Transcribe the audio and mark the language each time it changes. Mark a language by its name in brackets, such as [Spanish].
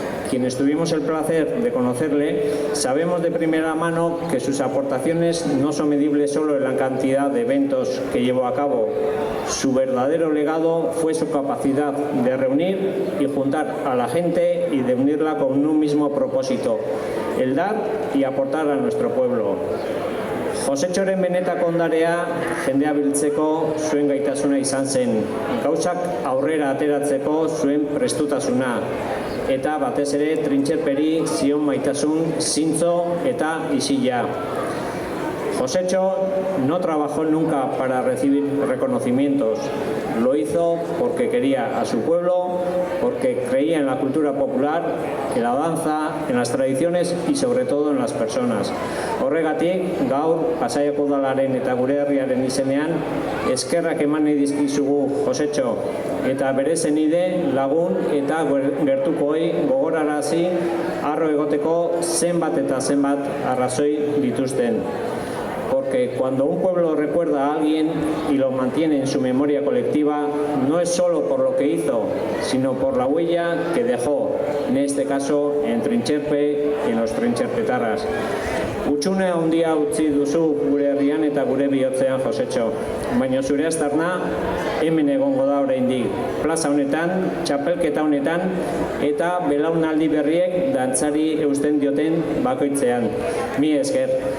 [Spanish] Quienes tuvimos el placer de conocerle, sabemos de primera mano que sus aportaciones no son medibles solo en la cantidad de eventos que llevó a cabo. Su verdadero legado fue su capacidad de reunir y juntar a la gente y de unirla con un mismo propósito, el dar y aportar a nuestro pueblo. [Basque] Josétxoren benetako ondarea jendea biltzeko zuen gaitasuna izan zen, gauzak aurrera ateratzeko zuen prestutasuna, eta batez ere Trintxerperi zion maitasun, zintzo eta isila. [Spanish] Josécho no trabajó nunca para recibir reconocimientos, lo hizo porque quería a su pueblo, porque creía en la cultura popular, en la danza, en las tradiciones y sobre todo en las personas. [Basque] Horregatik, gaur Pasaiako udalaren eta gure herriaren izenean eskerrak eman nahi dizkizugu Josécho, eta bere senide, lagun eta gertukoei gogorarazi harro egoteko zenbat eta zenbat arrazoi dituzten. [Spanish] Porque cuando un pueblo recuerda a alguien y lo mantiene en su memoria colectiva, no es solo por lo que hizo, sino por la huella que dejó, en este caso en Trintxerpe y en los trintxerpetarras. [Basque] Utxune handia utzi duzu gure herrian eta gure bihotzean, Josetxo. Baina zure aztarna hemen egongo da oraindik. Plaza honetan, txapelketa honetan eta belaunaldi berriek dantzari eusten dioten bakoitzean. Mi esker.